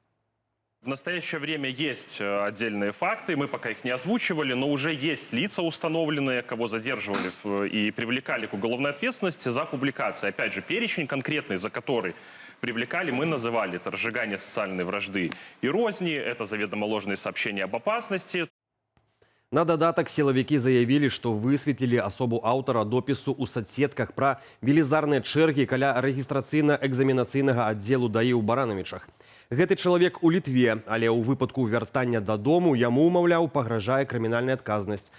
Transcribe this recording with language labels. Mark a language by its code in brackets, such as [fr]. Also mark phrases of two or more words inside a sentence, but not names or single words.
[ru] В настоящее время есть отдельные факты, мы пока их не озвучивали, но уже есть лица установленные, кого задерживали и привлекали к уголовной ответственности за публикации. Опять же, перечень конкретный, за который привлекали, мы называли. Это разжигание социальной вражды и розни, это заведомо ложные сообщения об опасности. [be] На дадатак сілавікі заявілі, што высветлілі асобу аўтара допісу ў соцсетках пра велізарныя чэргі каля рэгістрацыйна-экзаменацыйнага аддзелу ДАІ ў Баранавічах. Гэты чалавек у Літве, але ў выпадку вяртання дадому яму, маўляў, пагражае крымінальная адказнасць.